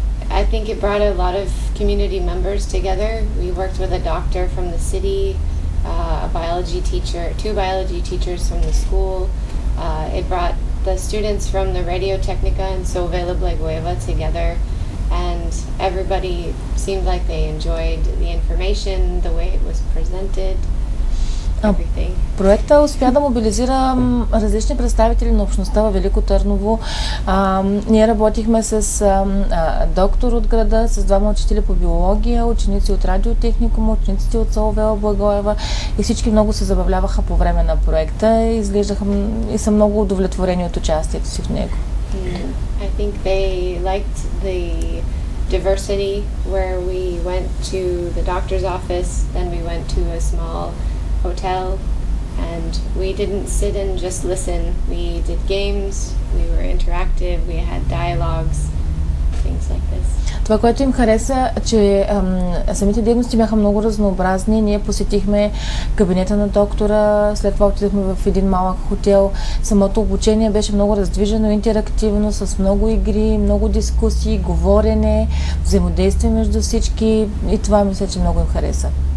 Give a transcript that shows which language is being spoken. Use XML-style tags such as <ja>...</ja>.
<en>I think it brought a lot of community members together. We worked with a doctor from the city, a biology teacher, 2 biology teachers from the school. It brought the students from the Radio Technica and Sovela Blagoeva together, and everybody seemed like they enjoyed the information, the way it was presented.</en> <bg>Проекта успя да мобилизира различни представители на общността във Велико Търново. Ние работихме с доктор от града, с 2 учители по биология, ученици от радиотехникума, учениците от СОУ Вела Благоева и всички много се забавляваха по време на проекта и изглеждаха и са много удовлетворени от участието си в него.</bg> <en>I think they liked the diversity, where we went to the doctor's office, then we went to a small hotel, and we didn't sit and just listen. We did games, we were interactive, we had dialogues, things like this.</en> <bg>Това, което им хареса, че самите дейности бяха много разнообразни. Ние посетихме кабинета на доктора, след това отидохме в един малък хотел. Самото обучение беше много раздвижено, интерактивно, с много игри, много дискусии, говорене, взаимодействие между всички и това мисля, че много им хареса.</bg>